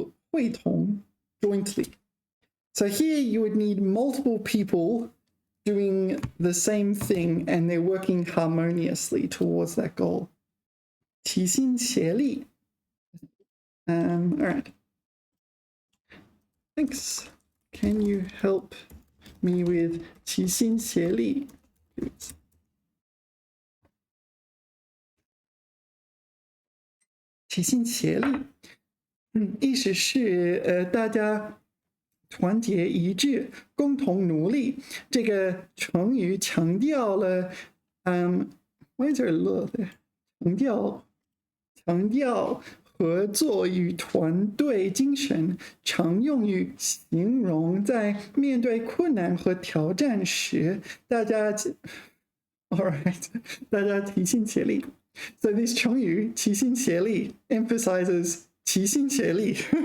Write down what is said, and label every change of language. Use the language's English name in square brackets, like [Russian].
[English] 会同, jointly. So here you would need multiple people doing the same thing and they're working harmoniously towards that goal. 齐心协力.All right. Thanks. can you help me with 齐心协力 please? [Chinese] 齐心协力，意思是大家团结一致，共同努力。这个成语强调了， [English] why is there a l there？ [Chinese] 强调合作与团队精神，常用于形容在面对困难和挑战时，大家 ， [English] all right， [Chinese] 大家齐心协力。 [English] So this 成语齐心协力 emphasizes 齐心协力。